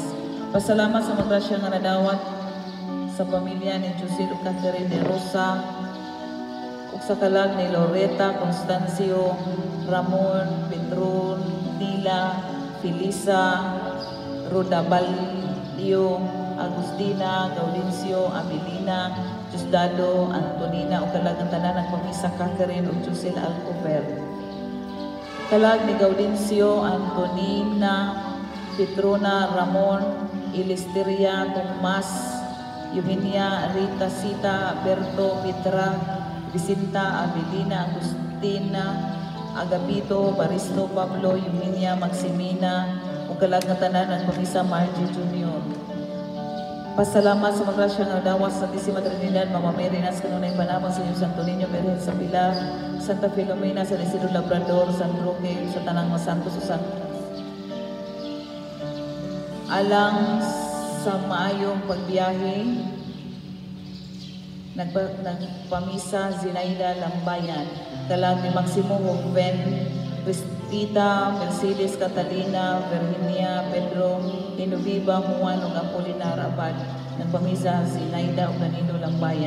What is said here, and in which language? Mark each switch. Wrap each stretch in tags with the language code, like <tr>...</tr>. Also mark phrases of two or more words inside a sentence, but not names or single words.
<ceb>Pasalamat sa magrasya nga nadawat sa pamilya ni Jose ug Catherine de Rosa ug sa kalag ni Loretta Constancio, Ramon Petron Tila, Felisa Rodabalio, Agustina, Gaudencio, Amelina, Diosdado, Antonina, o kalagang tanan ng pamisa Catherine o Josel Alcover. Kalag ni Gaudencio, Antonina, Petrona, Ramon, Ilisteria, Tomas, Eugenia, Rita, Sita, Berto, Petra, Vicenta, Amelina, Agustina, Agapito, Baristo, Pablo, Eugenia, Maximina, o kalagatanan ng pamisa Margie Jr. Pasalamat sa magrasya nga dawas sa Santisima Trinidad, Mama Mary nas kanunay panabang sa Diyos Santo Niño, Virgen sa Pilar, Santa Filomena, San Isidro Labrador, San Roque, sa tanang mga santos o santos. Alang sa maayong pagbiyahe, nagpamisa Zinaida Lambayan, kalag ni Maximo Juven, Cristita, Mercedes Catalina, Virginia, Pedro, Inuviva, Juan, ug Apolinar Abad, nagpamisa Zinaida ug Danilo Lambayan.</ceb>